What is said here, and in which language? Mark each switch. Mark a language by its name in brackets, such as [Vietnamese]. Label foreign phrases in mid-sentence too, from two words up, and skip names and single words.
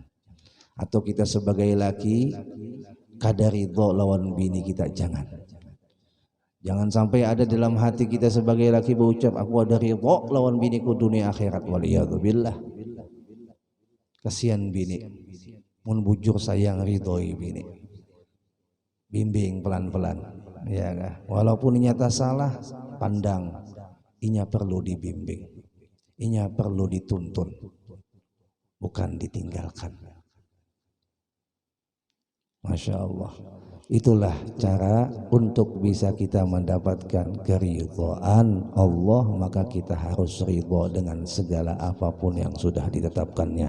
[Banjar] Atau kita sebagai laki kada ridho lawan bini kita, jangan. [Indonesian] Jangan sampai ada dalam hati kita sebagai laki berucap aku ada ridho lawan biniku dunia akhirat, waliyadzubillah. [Banjar] Kasihan bini, mun bujur sayang ridhoi bini, bimbing pelan-pelan, ya kah? [Indonesian] Walaupun nyata salah, pandang, inya perlu dibimbing, inya perlu dituntun, bukan ditinggalkan. [Arabic] Masya Allah. [Indonesian] Itulah cara untuk bisa kita mendapatkan keridhaan Allah, maka kita harus ridho dengan segala apapun yang sudah ditetapkannya.